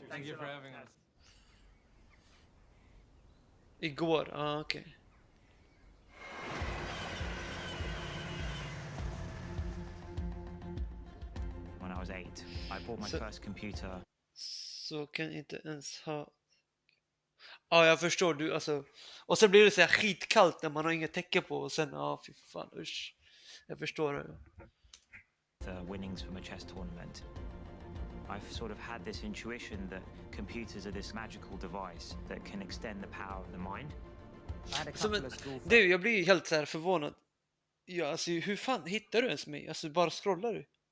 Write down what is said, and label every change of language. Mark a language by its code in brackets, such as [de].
[en] Thank you for having us. [sv] Igår, okej. [en] When I was 8, I bought my first computer. [sv] Så kan inte ens ha... Ja, jag förstår du, alltså. Och sen blir det så här skitkallt när man har inget täcke på och sen, fy fan, usch. Jag förstår det. [en] The winnings from a chess tournament. I've sort of had this intuition that computers are this magical device that can extend the power of the mind. I had a couple of school friends. [sv] Jag blir helt så här förvånad. Ja, alltså hur fan hittar du ens mig? Alltså bara scrollar du?